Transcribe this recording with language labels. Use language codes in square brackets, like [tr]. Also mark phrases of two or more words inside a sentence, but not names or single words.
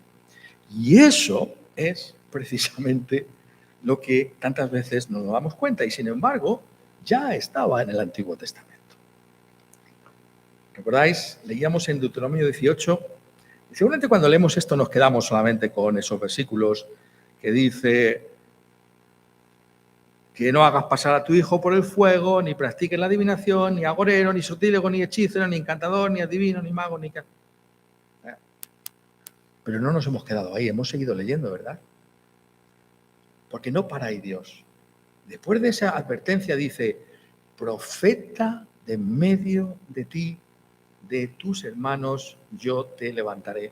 [es] Y eso es precisamente lo que tantas veces no nos damos cuenta y, sin embargo, ya estaba en el Antiguo Testamento. ¿Recordáis? Leíamos en Deuteronomio 18, y seguramente cuando leemos esto nos quedamos solamente con esos versículos que dice que no hagas pasar a tu hijo por el fuego, ni practiques la adivinación, ni agorero, ni sotílego, ni hechicero, ni encantador, ni adivino, ni mago, ni... Pero no nos hemos quedado ahí, hemos seguido leyendo, ¿verdad? Porque no para ahí Dios. Después de esa advertencia dice, profeta de en medio de ti, de tus hermanos, yo te levantaré.